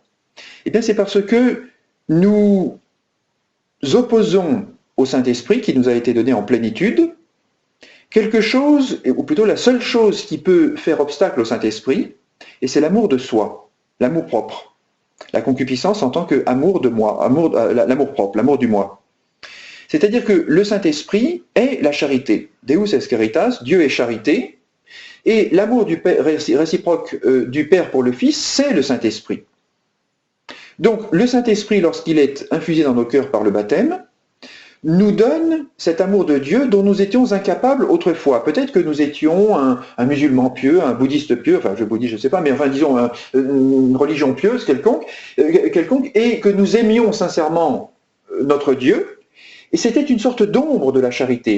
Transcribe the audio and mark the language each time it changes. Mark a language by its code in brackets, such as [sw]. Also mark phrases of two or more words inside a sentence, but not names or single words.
[fr] Eh bien, c'est parce que nous opposons au Saint-Esprit, qui nous a été donné en plénitude, quelque chose, ou plutôt la seule chose qui peut faire obstacle au Saint-Esprit, et c'est l'amour de soi, l'amour propre. La concupiscence en tant qu'amour de moi, l'amour propre, l'amour du moi. C'est-à-dire que le Saint-Esprit est la charité. [la] Deus es caritas, [fr] Dieu est charité, et l'amour réciproque du Père pour le Fils, c'est le Saint-Esprit. Donc le Saint-Esprit, lorsqu'il est infusé dans nos cœurs par le baptême, nous donne cet amour de Dieu dont nous étions incapables autrefois. Peut-être que nous étions un musulman pieux, un bouddhiste pieux, enfin bouddhiste je ne sais pas, mais enfin disons une religion pieuse quelconque, et que nous aimions sincèrement notre Dieu, Et c'était une sorte d'ombre de la charité.